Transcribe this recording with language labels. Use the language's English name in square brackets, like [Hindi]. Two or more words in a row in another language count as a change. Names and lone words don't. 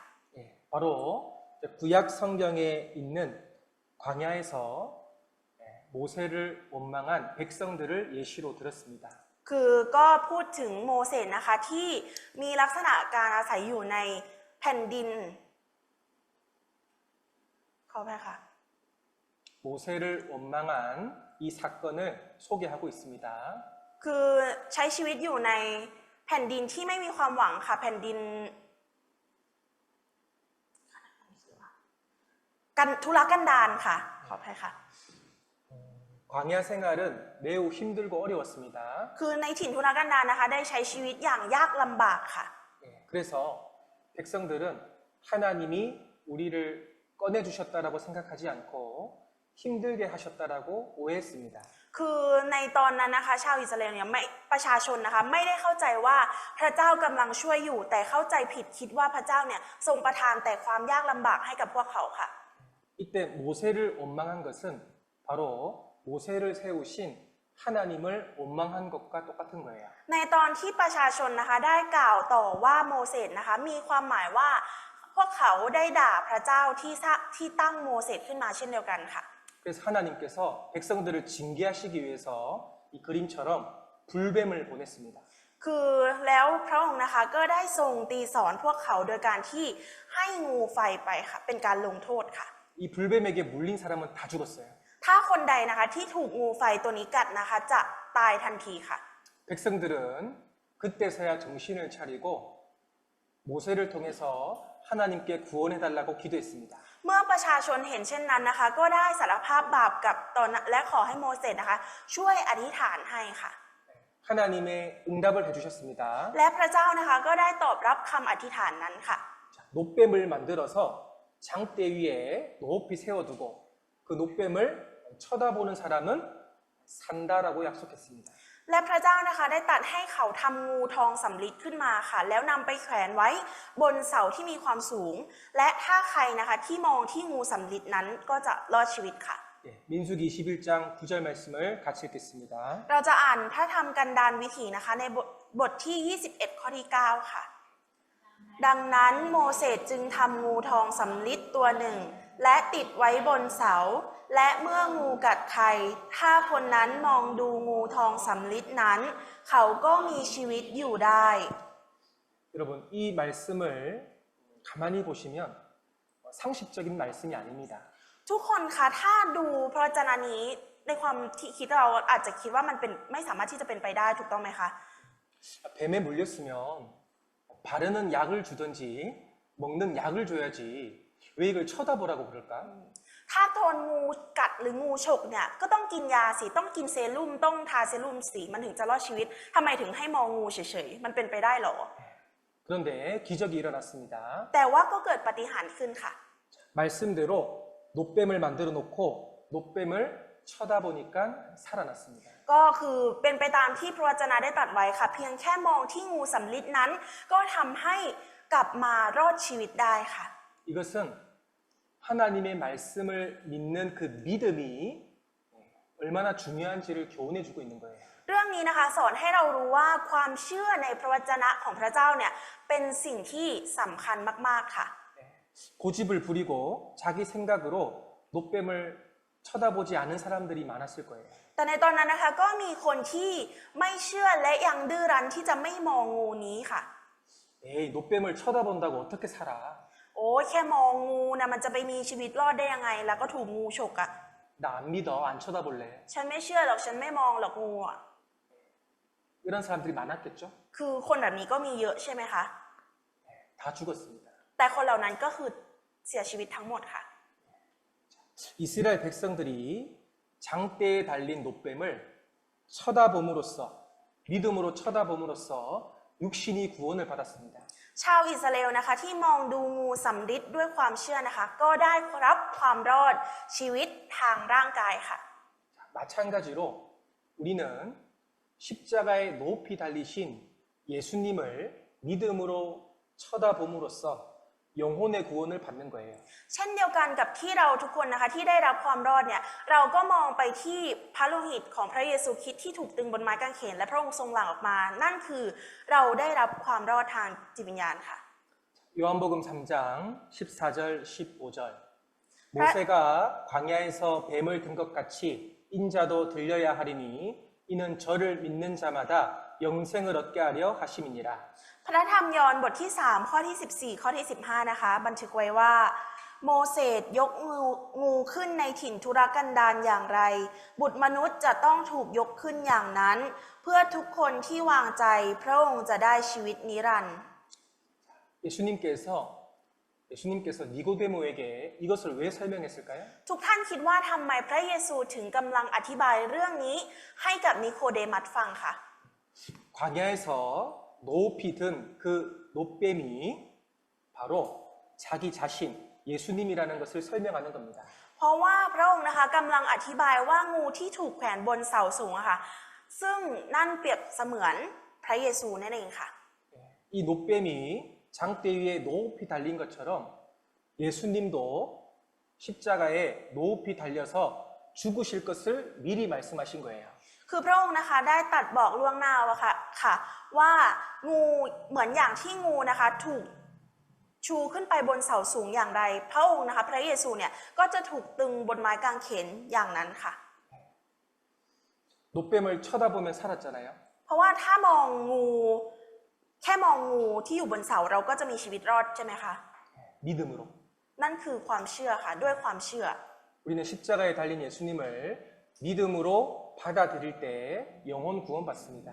[Korean] 바로 구약 성경에 있는 광야에서 모세를 원망한 백성들을 예시로 들었습니다. [Thai] คือก็พูดถึงโมเสสนะคะที่มีลักษณะการอาศัยอยู่ในแผ่นดินขออภัยค่ะ [Korean] 모세를 원망한 이 사건을 소개하고 있습니다. [Thai] คือใช้ชีวิตอยู่ในแผ่นดินที่ไม่มีความหวังค่ะแผ่นดินทุรกันดารค่ะขออภัยค่ะ [Korean] 광야 생활은 매우 힘들고 어려웠습니다. [Thai] คือในถิ่นทุรกันดารนะคะได้ใช้ชีวิตอย่างยากลำบากค่ะ [Korean] 그래서 백성들은 하나님이 우리를 꺼내주셨다라고 생각하지 않고 힘들게 하셨다라고 오해했습니다. [Thai] คือในตอนนั้นนะคะชาวอิสราเอลเนี่ยประชาชนนะคะไม่ได้เข้าใจว่าพระเจ้ากำลังช่วยอยู่แต่เข้าใจผิดคิดว่าพระเจ้าเนี่ยทรงประทานแต่ความยากลำบากให้กับพวกเขาค่ะ [Korean] 이때 모세를 원망한 것은 바로 모세를 세우신 하나님을 원망한 것과 똑같은 거예요. [Thai] ในตอนที่ประชาชนนะคะได้กล่าวต่อว่าโมเสสนะคะมีความหมายว่าพวกเขาได้ด่าพระเจ้าที่ตั้งโมเสสขึ้นมาเช่นเดียวกันค่ะ [Korean] 그래서 하나님께서 백성들을 징계하시기 위해서 이 그림처럼 불뱀을 보냈습니다. [Thai] คือแล้วพระองค์นะคะก็ได้ทรงตีสอนพวกเขาโดยการที่ให้งูไฟไปค่ะเป็นการลงโทษค่ะ [Korean] 이 불뱀에게 물린 사람은 다 죽었어요. [Thai] ถ้าคนใดนะคะที่ถูกงูไฟตัวนี้กัดนะคะจะตายทันทีค่ะ [Korean] 백성들은 그때서야 정신을 차리고 모세를 통해서 하나님께 구원해달라고 기도했습니다. [Thai] เมื่อประชาชนเห็นเช่นนั้นนะคะก็ได้สารภาพบาปกับตนและขอให้โมเสสนะคะช่วยอธิษฐานให้ค่ะ [Korean] 하나님의 응답을 해주셨습니다. [Thai] และพระเจ้านะคะก็ได้ตอบรับคำอธิษฐานนั้นค่ะ [Korean] 노뱀을 만들어서 장대 위에 높이 세워두고 그 노뱀을 쳐다보는 사람은 산다라고 약속했습니다. [Thai] และพระเจ้านะคะได้ตรัสให้เขาทำงูทองสำริดขึ้นมาค่ะแล้วนำไปแขวนไว้บนเสาที่มีความสูงและถ้าใครนะคะที่มองที่งูสำริดนั้นก็จะรอดชีวิตค่ะ [Korean] 민수기 21장 9절 말씀을 같이 읽겠습니다. [Thai] เราจะอ่านพระธรรมกันดารวิถีนะคะในบทที่21ข้อที่9ค่ะดังนั้นโมเสสจึงทำงูทองสำริดตัวหนึ่งและติดไว้บนเสาและเมื่องูกัดใครถ้าคนนั้นมองดูงูทองสำริดนั้น เขาก็มีชีวิตอยู่ได้ [Korean] 여러분, 이 말씀을 가만히 보시면 상식적인 말씀이 아닙니다. [Thai] ทุกคนคะถ้าดูพระวจนะนี้ในความที่คิดเราอาจจะคิดว่ามันเป็นไม่สามารถที่จะเป็นไปได้ถูกต้องไหมคะ [Korean] 뱀에 물렸으면 바르는 약을 주든지 먹는 약을 줘야지 왜 이걸 쳐다보라고 그럴까? [Thai] ถ้าโดนงูกัดหรืองูฉกเนี่ยก็ต้องกินยาสิต้องกินเซรุ่มต้องทาเซรุ่มสิมันถึงจะรอดชีวิตทำไมถึงให้มองงูเฉยๆมันเป็นไปได้เหรอ [Korean] 그런데 기적이 일어났습니다. [Thai] แต่ว่าก็เกิดปาฏิหาริย์ขึ้นค่ะ [Korean] 말씀대로 노뱀을 만들어 놓고 노뱀을 쳐다보니까 살아났습니다. [Thai] ก็คือเป็นไปตามที่พระวจนะได้ตรัสไว้ค่ะ เพียงแค่มองที่งูสำริดนั้น ก็ทำให้กลับมารอดชีวิตได้ค่ะ [Korean] 이것은 하나님의 말씀을 믿는 그 믿음이 얼마나 중요한지를 교훈해 주고 있는 거예요. [Thai] เรื่องนี้นะคะสอนให้เรารู้ว่าความเชื่อในพระวจนะของพระเจ้าเนี่ยเป็นสิ่งที่สำคัญมากๆค่ะ [Korean] 고집을 부리고 자기 생각으로 노뱀을 쳐다보지 않은 사람들이 많았을 거예요. [Thai] แต่ในตอนนั้นนะคะก็มีคนที่ไม่เชื่อและยังดื้อรั้นที่จะไม่มองงูนี้ค่ะ [Korean] 에이, 노뱀을 쳐다본다고 어떻게 살아? [Thai] โอ้แค่มองงูนะมันจะไปมีชีวิตรอดได้ยังไงแล้วก็ถูกงูฉกอ่ะ [Korean] 나 안 믿어, 안 쳐다볼래. [Thai] ฉันไม่เชื่อหรอกฉันไม่มองหรอกงูอ่ะ [Korean] 이런 사람들이 많았겠죠? [Thai] คือคนแบบนี้ก็มีเยอะใช่ไหมคะ [Korean] 다 죽었습니다. [Thai] แต่คนเหล่านั้นก็คือเสียชีวิตทั้งหมดค่ะ [Korean] 이스라엘 백성들이 장대에 달린 노뱀을 쳐다봄으로써 믿음으로 쳐다봄으로써 육신이 구원을 받았습니다. [Thai] ชาวอิสราเอลนะคะที่มองดูงูสำริดด้วยความเชื่อนะคะ ก็ได้รับความรอดชีวิตทางร่างกายค่ะ [Korean] 마찬가지로 우리는 십자가에 높이 달리신 예수님을 믿음으로 쳐다봄으로써 영혼의 구원을 받는 거예요. [Thai] เช่นเดียวกันกับที่เราทุกคนนะคะที่ได้รับความรอดเนี่ยเราก็มองไปที่พระโลหิตของพระเยซูคริสต์ที่ถูกตึงบนไม้กางเขนและพระองค์ทรงหลั่งออกมา นั่นคือเราได้รับความรอดทางจิตวิญญาณค่ะ [Korean] 요한복음 3장 14절 15절 모세가 광야에서 뱀을 든 것 같이 인자도 들려야 하리니 이는 저를 믿는 자마다 영생을 얻게 하려 하심이니라. [Thai] พระธรรมยอห์นบทที่3ข้อที่14ข้อที่15นะคะบันทึกไว้ว่าโมเสสยกงูขึ้นในถิ่นทุรกันดารอย่างไรบุตรมนุษย์จะต้องถูกยกขึ้นอย่างนั้น เพื่อทุกคนที่วางใจพระองค์จะได้ชีวิตนิรันดร์ [Korean] 예수님께서 니고데모에게 이것을 왜 설명했을까요? [Thai] ทุกท่านคิดว่าทำไมพระเยซูถึงกำลังอธิบายเรื่องนี้ให้กับนิโคเดมัสฟังค่ะ [Korean] 광야에서 높이 든 그 노뱀이 바로 자기 자신 예수님이라는 것을 설명하는 겁니다. [Thai] เพราะว่าพระองค์นะคะกำลังอธิบายว่างูที่ถูกแขวนบนเสาสูงอะค่ะซึ่งนั่นเปรียบเสมือนพระเยซูนั่นเองค่ะ [Korean] 이 노뱀이 장대 위에 높이 달린 것처럼 예수님도 십자가에 높이 달려서 죽으실 것을 미리 말씀하신 거예요. [Thai] คือพระองค์นะคะได้ตรัสบอกล่วงหน้าค่ะว่างูเหมือนอย่างที่งูนะคะถูกชูขึ้นไปบนเสาสูงอย่างไรพระองค์นะคะพระเยซูเนี่ยก็จะถูกตึงบนไม้กางเขนอย่างนั้นค่ะ [Korean] 노뱀을 쳐다보면 살았잖아요. [Thai] เพราะว่าถ้ามองงูแค่มองงูที่อยู่บนเสาเราก็จะมีชีวิตรอดใช่ไหมคะ [Korean] 믿음으로. [Thai] นั่นคือความเชื่อค่ะด้วยความเชื่อ [Korean] 우리는 십자가에 달린 예수님을 믿음으로 받아들일 때 영혼 구원받습니다.